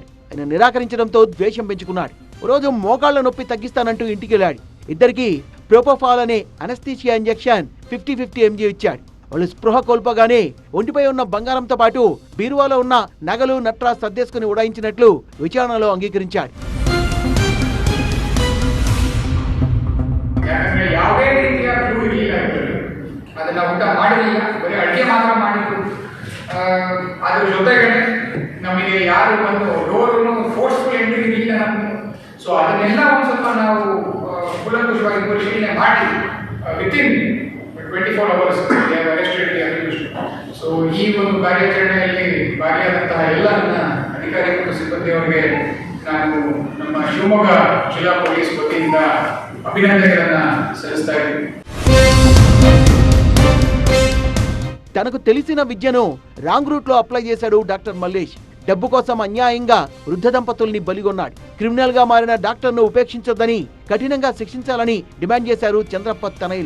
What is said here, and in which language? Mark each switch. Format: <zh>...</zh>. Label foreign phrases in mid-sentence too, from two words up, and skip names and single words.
<te>ఆయన నిరాకరించడంతో ద్వేషం పెంచుకున్నాడు. రోజు మోకాళ్ల నొప్పి తగ్గిస్తానంటూ ఇంటికి వెళ్ళాడు. ఇద్దరికి ప్రోపోఫాల్ అనే అనస్థీషియా ఇంజెక్షన్ 50-50 mg ఇచ్చాడు. వాళ్ళు స్పృహ కోల్పోగానే ఒంటిపై ఉన్న బంగారంతో పాటు బీరువాలో ఉన్న నగలు నట్రా సర్దేసుకుని ఉడాయించినట్లు విచారణలో అంగీకరించాడు.</te> <kn>ಯಾವುದೇ ರೀತಿಯ ಕ್ಲೂ ಇರಲಿಲ್ಲ. ಅದನ್ನ ಊಟ ಮಾಡಿರಲಿಲ್ಲ, ಬರೀ ಅಡುಗೆ ಮಾತ್ರ ಮಾಡಿದ್ರು. ಅದ್ರ ಜೊತೆಗೆ ನಮಗೆ ಯಾರು ಬಂದು ಡೋರ್ನು</kn> <en>forceful entry</en> <kn>ಇರಲಿಲ್ಲ ನಮ್ಮದು. ಸೊ ಅದನ್ನೆಲ್ಲ ಒಂದು ಸ್ವಲ್ಪ ನಾವು ಕೂಲಂಕುಷವಾಗಿ ಪರಿಶೀಲನೆ ಮಾಡಿ</kn> <en>within 24 hours arrested the accused.</en> <kn>ಸೊ ಈ ಒಂದು ಕಾರ್ಯಾಚರಣೆಯಲ್ಲಿ ಭಾಗಿಯಾದಂತಹ ಎಲ್ಲ ನನ್ನ ಅಧಿಕಾರಿ ಮತ್ತು ಸಿಬ್ಬಂದಿಯವರಿಗೆ ನಾನು ನಮ್ಮ ಶಿವಮೊಗ್ಗ ಜಿಲ್ಲಾ ಪೊಲೀಸ್ ವತಿಯಿಂದ ಅಭಿನಂದನಲನು ಸಲ್ಲಿಸ್ತಾ ఇದ್ದೀನಿ.</kn> <te>తనకు తెలిసిన విద్యను</te> <en>wrong route</en> <te>లో అప్లై చేశాడు డాక్టర్ మల్లేష్. డబ్బు కోసం అన్యాయంగా వృద్ధ దంపతుల్ని బలిగొన్నాడు. క్రిమినల్ గా మారిన డాక్టర్ ను ఉపేక్షించొద్దని కఠినంగా శిక్షించాలని డిమాండ్ చేశారు చంద్రప్ప తనయులు.</te>